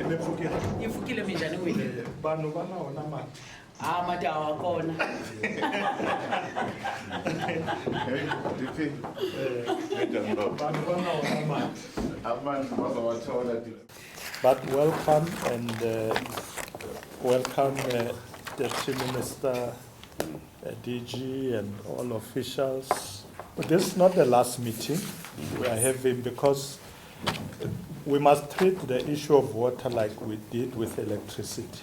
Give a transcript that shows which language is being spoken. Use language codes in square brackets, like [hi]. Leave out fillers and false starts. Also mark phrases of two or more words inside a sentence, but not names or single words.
[ts] Ifukile minjani wena? Vanhu va na wona mati. Mati awakona. Vanhu va na wona mati. [en] But welcome and welcome Deputy Minister, DG and all officials. But this is not the last meeting we are having because we must treat the issue of water like we did with electricity.